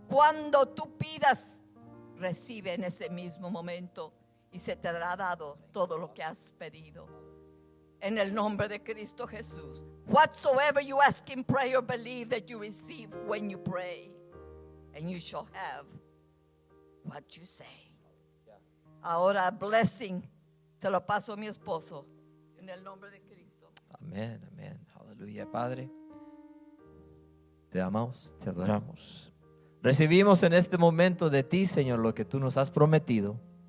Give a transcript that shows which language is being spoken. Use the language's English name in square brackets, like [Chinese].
[Spanish] Cuando tú pidas, recibe en ese mismo momento y se te dará dado todo lo que has pedido. En el nombre de Cristo Jesús. [English] Whatsoever you ask in prayer, believe that you receive when you pray, and you shall have what you say. [Spanish] Ahora, blessing, se lo paso a mi esposo, en el nombre de Cristo. Amén, amén. Aleluya, Padre. Te amamos, te adoramos. Recibimos en este momento de ti, Señor, lo que tú nos has prometido.